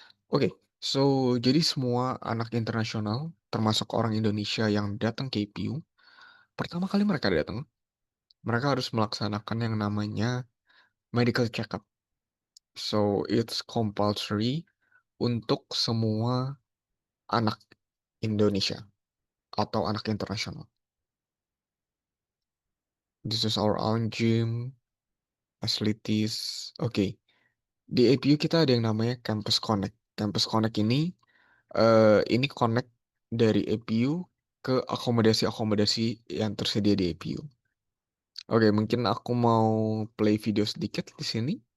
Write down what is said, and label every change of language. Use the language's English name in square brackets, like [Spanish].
[Indonesian] Oke, so jadi semua anak internasional, termasuk orang Indonesia yang datang ke IPU, pertama kali mereka datang, mereka harus melaksanakan yang namanya medical check-up. [English] So it's compulsory [Indonesian] untuk semua anak Indonesia atau anak internasional. [English] This is our own gym, facilities. [Indonesian] Oke, di APU kita ada yang namanya Campus Connect. Campus Connect ini connect dari APU ke akomodasi-akomodasi yang tersedia di APU. Oke, mungkin aku mau play video sedikit di sini.